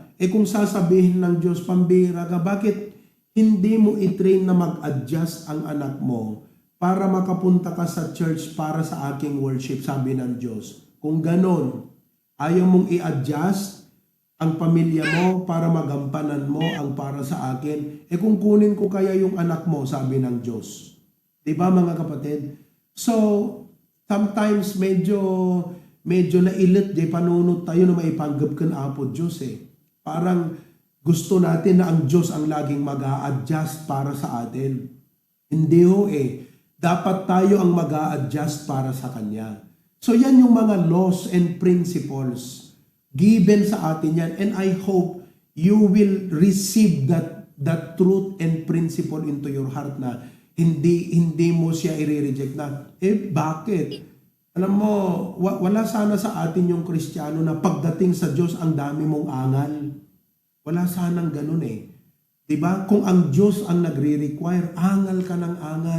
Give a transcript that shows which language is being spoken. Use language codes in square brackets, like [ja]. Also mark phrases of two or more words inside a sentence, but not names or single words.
[tl] Kung sasabihin ng Diyos, pambihira ka, bakit hindi mo i-train na mag-adjust ang anak mo para makapunta ka sa church para sa aking worship, sabi ng Diyos. Kung ganon, ayaw mong i-adjust ang pamilya mo para magampanan mo ang para sa akin, kung kunin ko kaya yung anak mo, sabi ng Diyos. Diba mga kapatid? So, sometimes medyo nailit, di panunod tayo na maipanggap kan apo Diyos eh. Parang gusto natin na ang Diyos ang laging mag-a-adjust para sa atin. Hindi ho eh. Dapat tayo ang mag-a-adjust para sa Kanya. So yan yung mga [en] laws and principles given [tl] sa atin yan, [en] and I hope you will receive that truth and principle into your heart [tl] na hindi mo siya i-reject na, bakit? Alam mo, wala sana sa atin yung Kristiyano na pagdating sa Diyos ang dami mong angal. Wala sanang ganun eh. Diba? Kung ang Diyos ang nagre-require, angal ka ng angal.